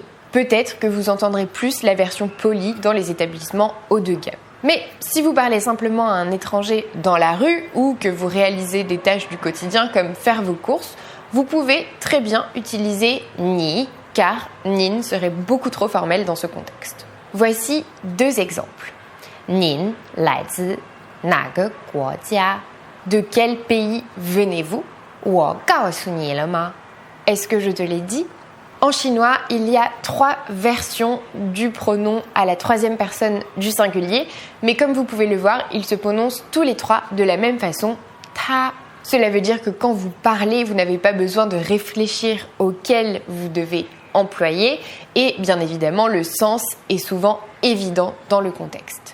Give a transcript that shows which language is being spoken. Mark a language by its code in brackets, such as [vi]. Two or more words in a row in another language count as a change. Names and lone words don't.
[fr] Peut-être que vous entendrez plus la version polie dans les établissements haut de gamme. Mais si vous parlez simplement à un étranger dans la rue ou que vous réalisez des tâches du quotidien comme faire vos courses, vous pouvez très bien utiliser ni, car nin serait beaucoup trop formel dans ce contexte. Voici 2 exemples. [zh] Nin 来自哪个国家? [fr] De quel pays venez-vous? [zh] 我告诉你了吗? [fr] Est-ce que je te l'ai dit? En chinois, il y a 3 versions du pronom à la 3e personne du singulier, mais comme vous pouvez le voir, ils se prononcent tous les 3 de la même façon, ta. Cela veut dire que quand vous parlez, vous n'avez pas besoin de réfléchir auquel vous devez employer et bien évidemment, le sens est souvent évident dans le contexte.